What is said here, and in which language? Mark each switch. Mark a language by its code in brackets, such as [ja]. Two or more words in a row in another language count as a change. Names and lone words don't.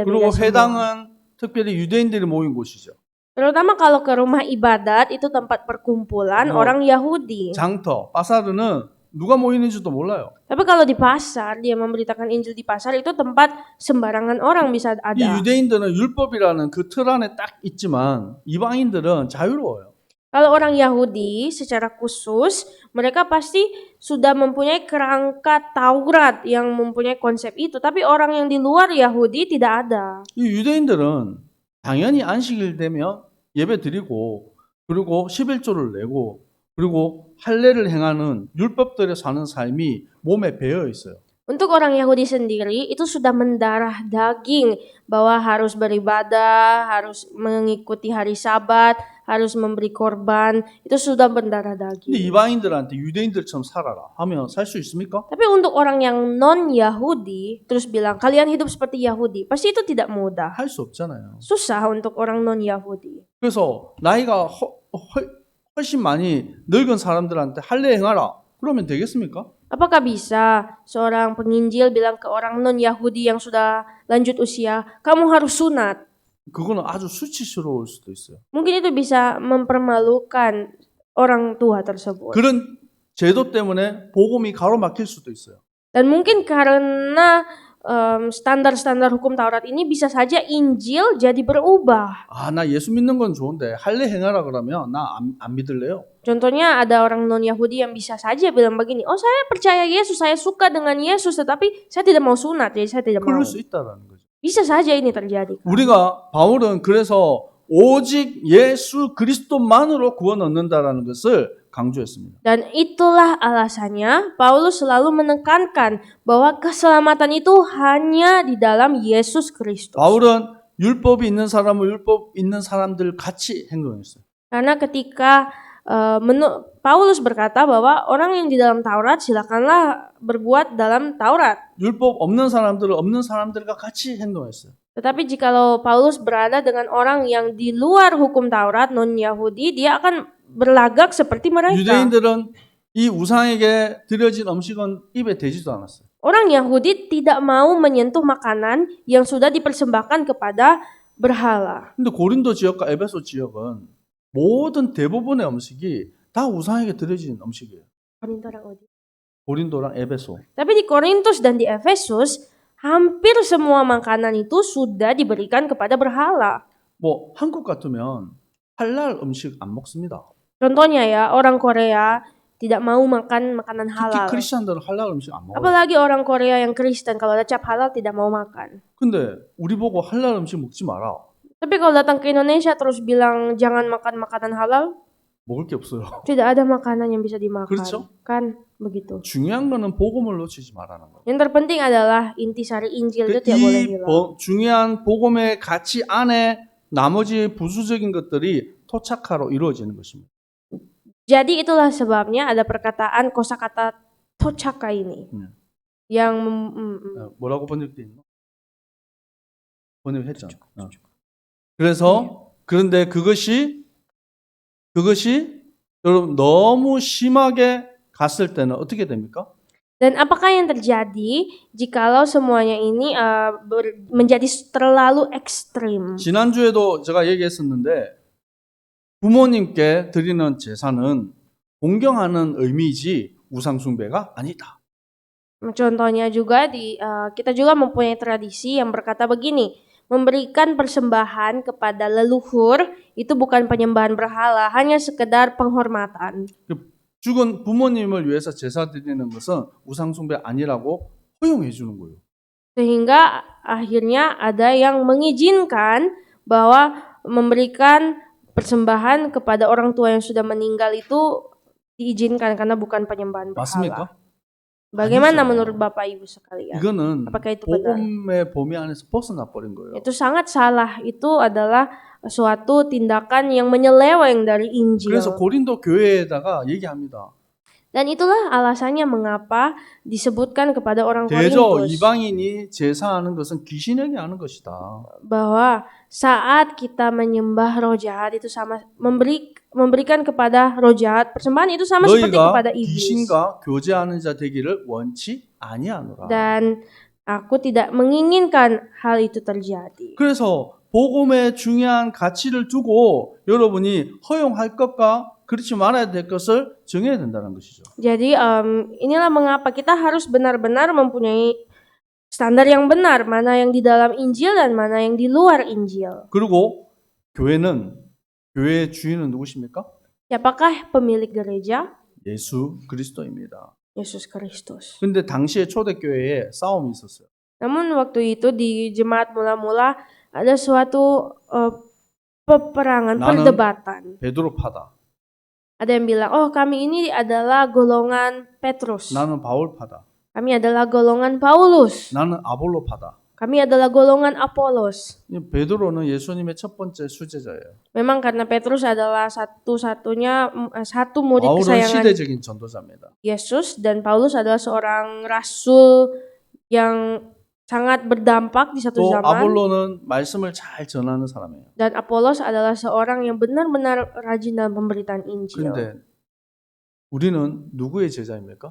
[ko] 그리고 [id] semua. [ko] 회당은 특별히 유대인들이 모인 곳이죠. [id] Terutama kalau ke rumah ibadat itu tempat perkumpulan orang Yahudi. [ko] 장터, 바사르는 누가 모이는지도 몰라요. [id] Tapi kalau di pasar, dia memberitakan Injil di pasar, itu tempat sembarangan orang bisa [ko] 이 [id] ada. [ko] 유대인들은 율법이라는 그 틀 안에 딱 있지만 이방인들은 자유로워요. [id] Kalau orang Yahudi secara khusus, mereka pasti sudah mempunyai kerangka Taurat yang mempunyai konsep itu. Tapi orang yang di luar Yahudi tidak ada. [ko] 이 유대인들은 당연히 안식일 되면 예배 드리고 그리고 11조를 내고 그리고 할례를 행하는 율법대로 사는 삶이 몸에 배어 있어요. [id] Untuk orang Yahudi sendiri itu sudah mendarah daging bahwa harus beribadah, harus mengikuti hari Sabat, harus memberi korban, itu sudah mendarah [ko] 근데 [id] daging. [ko] 이방인들한테 유대인들처럼 살아라 하면 살 수 있습니까? [id] Tapi untuk orang yang non-Yahudi terus bilang kalian hidup seperti Yahudi, pasti itu tidak mudah. [ko] 할 수 없잖아요. [id] Susah untuk orang non-Yahudi. [ko] 그래서 나이가 훨씬 많이 늙은 사람들한테 할례 행하라. 그러면 되겠습니까? [id] Apakah bisa seorang penginjil bilang ke orang non-Yahudi yang sudah lanjut usia, kamu harus sunat? [ko] 그거는 아주 수치스러울 수도 있어요. [id] Mungkin itu bisa mempermalukan orang tua tersebut. [ko] 그런 제도 때문에 복음이 가로막힐 수도 있어요. [id] Dan mungkin karena standar-standar hukum Taurat ini bisa saja Injil jadi berubah. [ko] 아, 나 예수 믿는 건 좋은데 할례 행하라 그러면 나 안 믿을래요. [id] Contohnya ada orang non-Yahudi yang bisa saja bilang begini, oh saya percaya Yesus, saya suka dengan Yesus, tetapi saya tidak mau sunat, jadi saya tidak mau. [ko] 그럴 수 있다라는 거죠. [id] Bisa saja ini terjadi. [ko] 우리가 바울은 그래서 오직 예수 그리스도만으로 구원 얻는다라는 것을 강조했습니다. [id] Dan itulah alasannya Paulus selalu menekankan bahwa keselamatan itu hanya di dalam Yesus Kristus. [ko] 바울은 율법이 있는 사람은 율법 있는 사람들 같이 행동했어요. [id] Karena ketika Paulus berkata bahwa orang yang di dalam Taurat silakanlah berbuat dalam Taurat. [ko] 율법 없는 사람들은 없는 사람들과 같이 행동했어요. [id] Tetapi jikalau Paulus berada dengan orang yang di luar hukum Taurat, non-Yahudi, dia akan berlagak seperti mereka. [ko] 유대인들은 이 우상에게 드려진 음식은 입에 대지도 않았어요. [id] Orang Yahudi tidak mau menyentuh makanan yang sudah dipersembahkan kepada berhala. [ko] 근데 고린도 지역과 에베소 지역은 모든 대부분의 음식이 다 우상에게 드려진 음식이에요. 고린도랑 에베소. [id] Tapi di Korintus dan di Efesus, hampir semua makanan itu sudah diberikan kepada berhala. [ko] 뭐 한국 같으면 할랄 음식 안 먹습니다. [id] Contohnya ya, orang Korea tidak mau makan makanan [ko] 특히 [id] halal. [ko] 크리스천들은 할랄 음식 안 먹어요. [id] Apalagi orang Korea yang Kristen, kalau ada cap halal tidak mau makan. [ko] 근데 우리 보고 할랄 음식 먹지 마라. [id] Tapi kalau datang ke Indonesia terus bilang jangan makan makanan halal, [ko] 먹을 게 없어요. [id] tidak ada makanan yang bisa dimakan. [ko] 그렇죠? [id] Kan begitu. [ko] 중요한 거는 복음을 놓치지 말라는 거예요. [id] Yang terpenting adalah intisari Injil itu tidak boleh [ko] 이 [id] hilang. [ko] 중요한 복음의 가치 안에 나머지 부수적인 것들이 토착화로 이루어지는 것입니다. [id] Jadi itulah sebabnya ada perkataan kosakata tochaka ini. Yang [ko] 뭐라고 번역돼 있나? 번역했잖아. 그래서 그런데 그것이 여러분 너무 심하게 갔을 때는 어떻게 됩니까? [id] Dan apakah yang terjadi jikalau semuanya ini menjadi terlalu ekstrim? [ko] 지난주에도 제가 얘기했었는데 부모님께 드리는 제사는 공경하는 의미이지 우상 숭배가 아니다. [id] Contohnya juga kita juga mempunyai tradisi yang berkata begini, memberikan persembahan kepada leluhur itu bukan penyembahan berhala, hanya sekedar penghormatan. [ko] 죽은 부모님을 위해서 제사 드리는 것은 우상 숭배 아니라고 허용해 주는 거예요. [id] Sehingga akhirnya ada yang mengizinkan bahwa memberikan persembahan kepada orang tua yang sudah meninggal itu diizinkan karena bukan penyembahan berhala. [ko] 맞습니까? [id] Bagaimana [ko] 아니죠. [id] menurut Bapak Ibu sekalian? [ko] 이거는 [id] Apakah itu benar? [ko] 복음의 범위 안에서 벗어나 버린 거예요. [id] Itu sangat salah. Itu adalah suatu tindakan yang menyeleweng dari Injil. [ko] 그래서 고린도 교회에다가 얘기합니다. [id] Dan itulah alasannya mengapa disebutkan kepada orang [ko] 대저 [id] Korintus [ko] 이방인이 제사하는 것은 귀신에게 하는 것이다. [id] bahwa saat kita menyembah roh jahat itu sama memberikan kepada roh jahat persembahan itu sama seperti [ko] 너희가 [id] kepada iblis. [ko] 귀신과 교제하는 자 되기를 원치 아니하노라. [id] Dan aku tidak menginginkan hal itu terjadi. [ko] 그래서 복음의 중요한 가치를 두고 여러분이 허용할 것과 그렇지 말아야 될 것을 정해야 된다는 것이죠. [id] Jadi inilah mengapa kita harus benar-benar mempunyai standar yang benar, mana yang di dalam Injil dan mana yang di luar Injil. [ko] 그리고 교회의 주인은 누구십니까? [id] Siapakah pemilik gereja? [ko] 예수 그리스도입니다. [id] Yesus Kristus. [ko] 근데 당시에 초대교회에 싸움이 있었어요. [id] Namun waktu itu di jemaat mula-mula ada suatu peperangan, [ko] 나는 [id] perdebatan. [ko] 베드로파다. [id] Ada yang bilang, oh kami ini adalah golongan Petrus. [ko] 나는 바울파다. [id] Kami adalah golongan Paulus. [ko] 나는 아볼로파다. [id] Kami adalah golongan Apolos. [ko] 베드로는 예수님의 첫 번째 수제자예요. [id] Memang karena Petrus adalah satu murid [ko] 바울은 [id] kesayangan [ko] 시대적인 전도자입니다. [id] Yesus dan Paulus adalah seorang rasul yang sangat berdampak di satu [ko] 또 [id] zaman. [ko] 아볼로는 말씀을 잘 전하는 사람이에요. [id] Dan Apolos adalah seorang yang benar-benar rajin dalam pemberitaan Injil. [ko] 근데 우리는 누구의 제자입니까?